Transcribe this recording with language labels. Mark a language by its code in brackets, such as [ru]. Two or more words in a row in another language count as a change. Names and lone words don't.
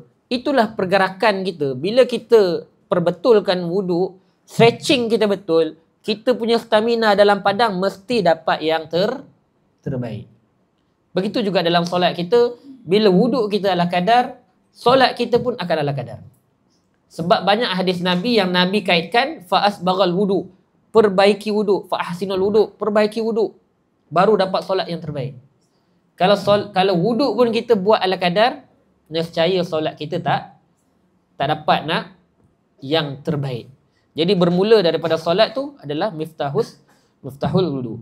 [ms] Itulah pergerakan kita. Bila kita perbetulkan wudu, stretching kita betul, kita punya stamina dalam padang mesti dapat yang terbaik. Begitu juga dalam solat kita, bila wudu kita ala kadar, solat kita pun akan ala kadar. Sebab banyak hadis Nabi yang Nabi kaitkan [ar] فأسبغ الوضوء. [ms] Perbaiki wudu, [ar] فأحسنوا الوضوء, [ms] perbaiki wudu, baru dapat solat yang terbaik. Kalau wudu pun kita buat ala kadar, nescaya solat kita tak dapat nak yang terbaik. Jadi bermula daripada solat tu adalah [ar] مفتاح الوضوء.